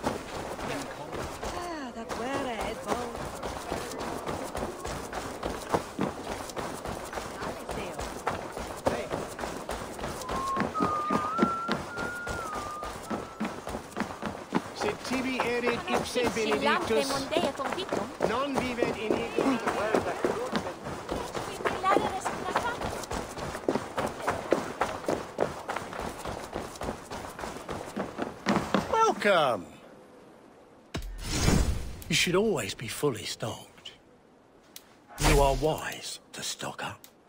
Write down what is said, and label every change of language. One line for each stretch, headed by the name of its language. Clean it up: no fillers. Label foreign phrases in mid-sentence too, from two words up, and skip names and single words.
Dutch: Dat waren het wel.
Latin: Sed tibi erit ipse benedictus, non vivet in ignis.
English: Welcome! You should always be fully stocked. You are wise to stock up.